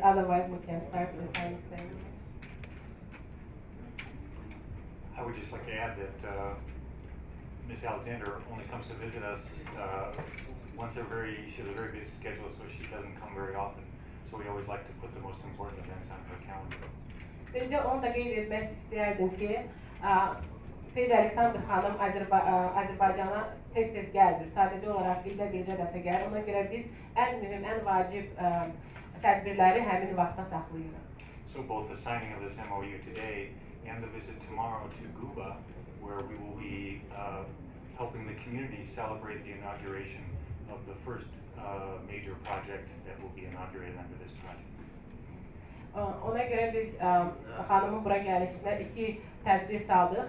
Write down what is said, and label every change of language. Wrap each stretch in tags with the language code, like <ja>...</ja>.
<en>Otherwise, we can start the signing ceremony. I would just like to add that Ms. Alexander only comes to visit us once she has a very busy schedule, so she doesn't come very often. So we always like to put the most important events on her calendar.</en> <az>Bircə onu da qeyd etmək istəyərdim ki, Feyci Aleksandr xanım Azərbaycana tez-tez gəldir. Sadəcə olaraq ildə bircə dəfə gəlir. Ona görə biz ən mühüm, ən vacib tədbirləri həmin vaxta saxlayırıq.</az> <en>So both the signing of this MOU today and the visit tomorrow to Cuba, where we will be helping the community celebrate the inauguration of the first major project that will be inaugurated under this project.</en> <az>Ona görə biz xanımın bura gəlişində 2 tədbir saldıq.</az>